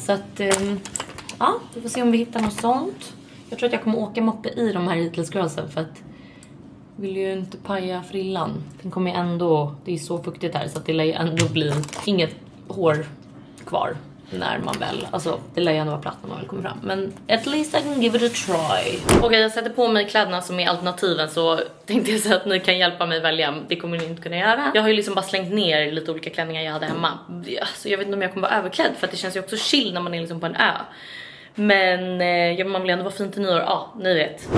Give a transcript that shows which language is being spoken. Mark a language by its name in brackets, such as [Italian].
[Swedish] Så att ja, vi får se om vi hittar något sånt. Jag tror att jag kommer åka moppe i de här Heatless Girlsen, för att vill ju inte paja frillan. Den kommer ju ändå, det är så fuktigt här så att det lär ju ändå bli inget hår kvar när man väl, alltså det lär ju ändå vara platt när man väl kommer fram. [English] Men at least I can give it a try. [Swedish] Okej, jag sätter på mig kläderna som är alternativen, så tänkte jag säga att ni kan hjälpa mig välja. Det kommer ni inte kunna göra. Jag har ju liksom bara slängt ner lite olika klänningar jag hade hemma. Så jag vet inte om jag kommer vara överklädd, för att det känns ju också chill när man är liksom på en ö. Men man vill ändå vara fint i nyår, ja, ni vet.